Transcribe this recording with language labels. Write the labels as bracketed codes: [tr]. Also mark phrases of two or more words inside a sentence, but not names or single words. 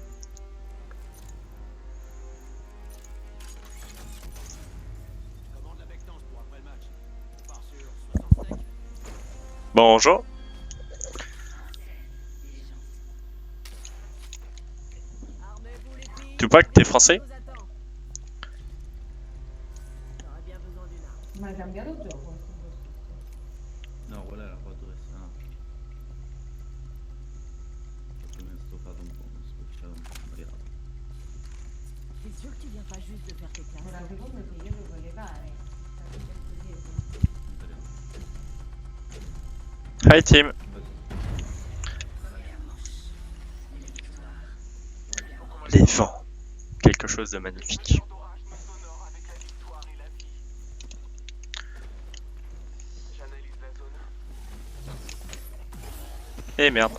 [fr] Commande la bectance pour après le match. On part sur 65. Bonjour. Armez-vous les filles. Tupac, t'es français? Vous attend. J'aurais bien besoin d'une arme. [it] Ma hai cambiato gioco? No, quella era 460. Perché mi è stufato un po', mi è scocciato un po', magari. [fr] T'es sûr que tu viens pas juste de faire tes classes? [it] Ora secondo te io devo levare? [en] Hi team. [fr] Les vents. Quelque chose de magnifique. L'orage nous honore avec la victoire et la vie. J'analyse la zone. Eh merde.